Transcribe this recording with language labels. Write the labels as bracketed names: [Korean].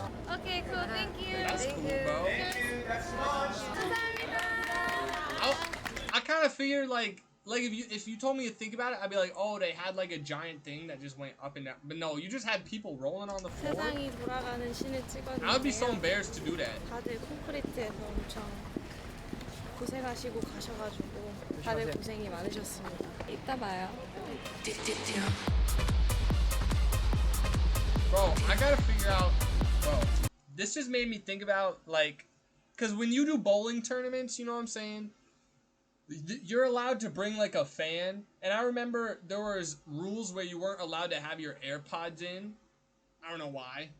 [English] Okay, cool. Thank you. That's cool, bro. I kind of figured like if you told me to think about it, I'd be like, oh, they had like a giant thing that just went up and down. But no, you just had people rolling on the floor. [Korean] 세상이 돌아가는 신을 [English] I would be so [Korean] 찍었는데요. [English] embarrassed to do that. [Korean] 다들 콘크리트에서 엄청 고생하시고 가셔가지고 다들 고생이 많으셨습니다. 이따 봐요. [English] Bro, I gotta figure out, bro, this just made me think about, like, because when you do bowling tournaments, you know what I'm saying? You're allowed to bring, like, a fan. And I remember there was rules where you weren't allowed to have your AirPods in. I don't know why.